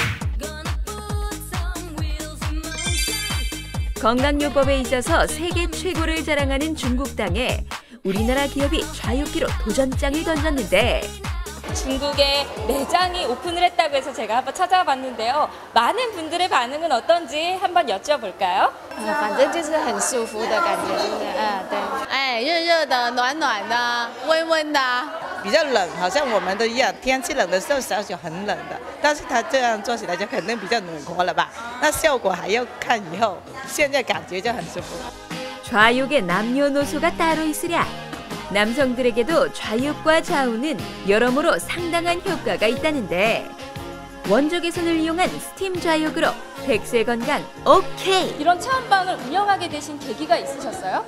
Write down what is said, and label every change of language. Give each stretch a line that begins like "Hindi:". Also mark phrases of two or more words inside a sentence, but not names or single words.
Korean: 건강요법에 있어서 세계 최고를 자랑하는 중국 땅에 우리나라 기업이 좌욕기로 도전장을 던졌는데 중국에 매장이 오픈을 했다고 해서 제가 한번 찾아봤는데요. 많은 분들의 반응은 어떤지 한번 여쭤볼까요?
Chinese: 反正就是很舒服的感觉，对，哎，热热的、暖暖的、温温的。比较冷，好像我们都一样，天气冷的时候小很冷的，但是它这样做起来就肯定比较暖和了吧？那效果还要看以后，现在感觉就很舒服。
Korean: 좌욕의 남녀노소가 따로 있으랴. 남성들에게도 좌욕과 좌우는 여러모로 상당한 효과가 있다는데 원적외선을 이용한 스팀 좌욕으로 백세 건강 오케이! 이런 체험방을 운영하게 되신 계기가 있으셨어요?